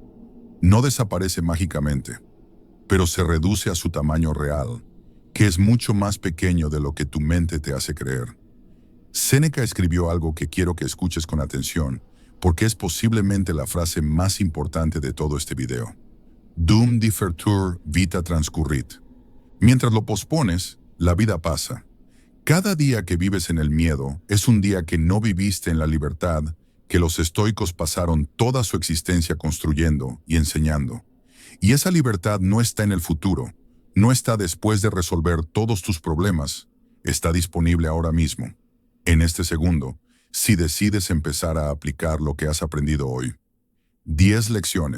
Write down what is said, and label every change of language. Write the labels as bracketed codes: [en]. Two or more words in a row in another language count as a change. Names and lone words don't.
[es] No desaparece mágicamente, pero se reduce a su tamaño real, que es mucho más pequeño de lo que tu mente te hace creer. Séneca escribió algo que quiero que escuches con atención, porque es posiblemente la frase más importante de todo este video. [la] Dum differtur vita transcurrit. [es] Mientras lo pospones, la vida pasa. Cada día que vives en el miedo es un día que no viviste en la libertad que los estoicos pasaron toda su existencia construyendo y enseñando. Y esa libertad no está en el futuro, no está después de resolver todos tus problemas, está disponible ahora mismo, en este segundo, si decides empezar a aplicar lo que has aprendido hoy.